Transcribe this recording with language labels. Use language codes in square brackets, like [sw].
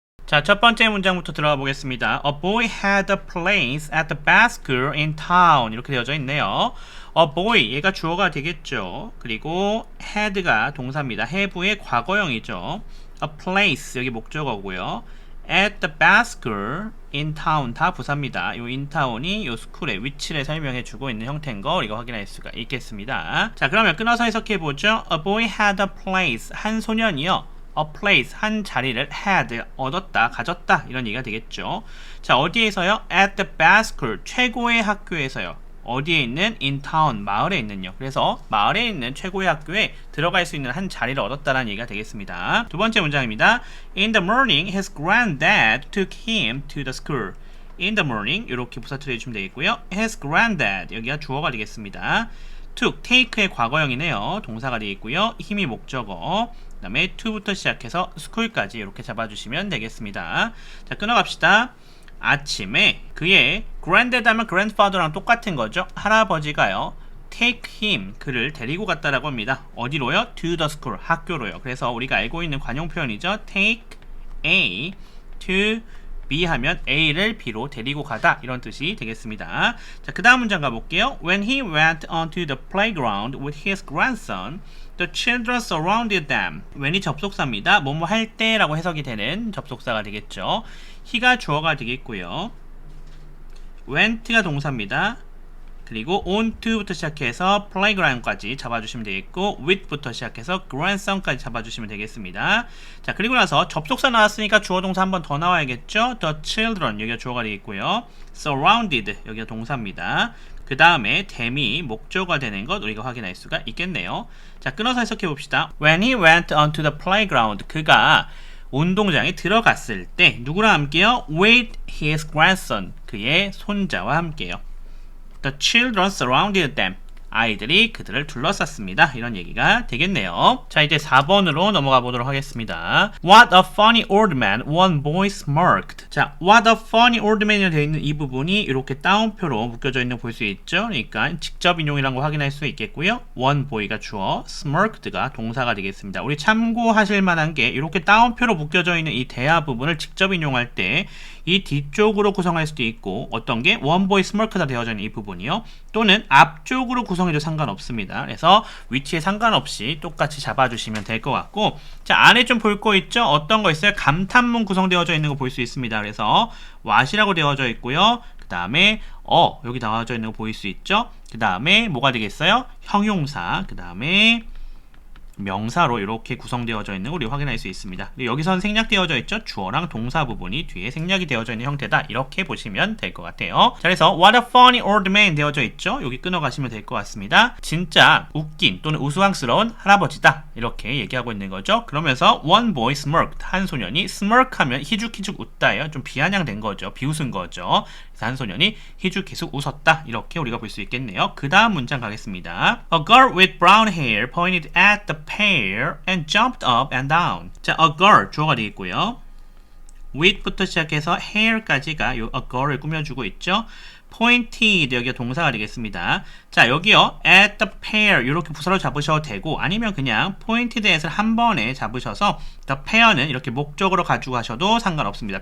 [ko] 자, 첫 번째 문장부터 들어가 보겠습니다. [en] A boy had a place at the best school in town. [ko] 이렇게 되어져 있네요. [en] A boy, [ko] 얘가 주어가 되겠죠. 그리고 had가 동사입니다. have의 과거형이죠. A place, 여기 목적어고요. [en] At the best school in town, [ko] 다 부사입니다. 이 in town이 이 스쿨의 위치를 설명해주고 있는 형태인 거 우리가 확인할 수가 있겠습니다. 자, 그러면 끊어서 해석해보죠. [en] A boy had a place, [ko] 한 소년이요. [en] A place, [ko] 한 자리를 had, 얻었다, 가졌다 이런 얘기가 되겠죠. 자, 어디에서요? [en] At the best school, [ko] 최고의 학교에서요. 어디에 있는? [en] In town, [ko] 마을에 있는요. 그래서 마을에 있는 최고의 학교에 들어갈 수 있는 한 자리를 얻었다라는 얘기가 되겠습니다. 두 번째 문장입니다. [en] In the morning, his granddad took him to the school. In the morning, [ko] 이렇게 부사투로 해주시면 되겠고요. [en] His granddad, [ko] 여기가 주어가 되겠습니다. took, take의 과거형이네요. 동사가 되겠고요. 힘이 목적어. 그 다음에 to부터 시작해서 school까지 이렇게 잡아주시면 되겠습니다. 자, 끊어갑시다. 아침에 그의 granddad 하면 grandfather랑 똑같은 거죠. 할아버지가요. [en] take him, [ko] 그를 데리고 갔다라고 합니다. 어디로요? [en] to the school, [ko] 학교로요. 그래서 우리가 알고 있는 관용 표현이죠. take A to B 하면 A를 B로 데리고 가다 이런 뜻이 되겠습니다. 자, 그 다음 문장 가볼게요. [en] When he went onto the playground with his grandson, the children surrounded them. [ko] when이 접속사입니다. 뭐뭐 할 때라고 해석이 되는 접속사가 되겠죠. he가 주어가 되겠고요. went가 동사입니다. 그리고 onto부터 시작해서 playground까지 잡아주시면 되겠고 with부터 시작해서 grandson까지 잡아주시면 되겠습니다. 자, 그리고 나서 접속사 나왔으니까 주어 동사 한 번 더 나와야겠죠. The children, 여기가 주어가 되겠고요. surrounded, 여기가 동사입니다. 그 다음에 them이 목적어가 되는 것 우리가 확인할 수가 있겠네요. 자, 끊어서 해석해 봅시다. [en] When he went onto the playground, [ko] 그가 운동장에 들어갔을 때 누구랑 함께요? [en] With his grandson, [ko] 그의 손자와 함께요. [en] The children surrounded them. [ko] 아이들이 그들을 둘러쌌습니다. 이런 얘기가 되겠네요. 자, 이제 4번으로 넘어가 보도록 하겠습니다. [en] What a funny old man, one boy smirked. [ko] 자, [en] what a funny old man [ko] 이라고 되어 있는 이 부분이 이렇게 따옴표로 묶여져 있는 거 볼 수 있죠. 그러니까 직접 인용이라는 거 확인할 수 있겠고요. one boy가 주어, smirked가 동사가 되겠습니다. 우리 참고하실 만한 게 이렇게 따옴표로 묶여져 있는 이 대화 부분을 직접 인용할 때 이 뒤쪽으로 구성할 수도 있고 어떤 게 [en] one boy smirked [ko] 가 되어져 있는 이 부분이요. 또는 앞쪽으로 구성해도 상관없습니다. 그래서 위치에 상관없이 똑같이 잡아주시면 될 것 같고, 자, 안에 좀 볼 거 있죠? 어떤 거 있어요? 감탄문 구성되어져 있는 거 볼 수 있습니다. 그래서 what이라고 되어져 있고요. 그 다음에 여기 나와져 있는 거 보일 수 있죠? 그 다음에 뭐가 되겠어요? 형용사, 그 다음에 명사로 이렇게 구성되어져 있는 걸 우리 확인할 수 있습니다. 여기선 생략되어져 있죠? 주어랑 동사 부분이 뒤에 생략이 되어져 있는 형태다. 이렇게 보시면 될 것 같아요. 자, 그래서 [en] What a funny old man [ko] 되어져 있죠? 여기 끊어가시면 될 것 같습니다. 진짜 웃긴 또는 우스꽝스러운 할아버지다. 이렇게 얘기하고 있는 거죠. [en] 그러면서 One boy smirked. [ko] 한 소년이 smirk하면 희죽희죽 웃다예요. 좀 비아냥된 거죠. 비웃은 거죠. 그래서 한 소년이 희죽희죽 웃었다. 이렇게 우리가 볼 수 있겠네요. 그 다음 문장 가겠습니다. [en] A girl with brown hair pointed at the pair and jumped up and down. [ko] 자, a girl 주어가 되겠고요. with부터 시작해서 hair까지가 요 a girl을 꾸며주고 있죠. pointed, 여기가 동사가 되겠습니다. 자, 여기요 [en] at the pair [ko] 이렇게 부사로 잡으셔도 되고 아니면 그냥 pointed에서 한 번에 잡으셔서 the pair는 이렇게 목적으로 가져가셔도 상관없습니다.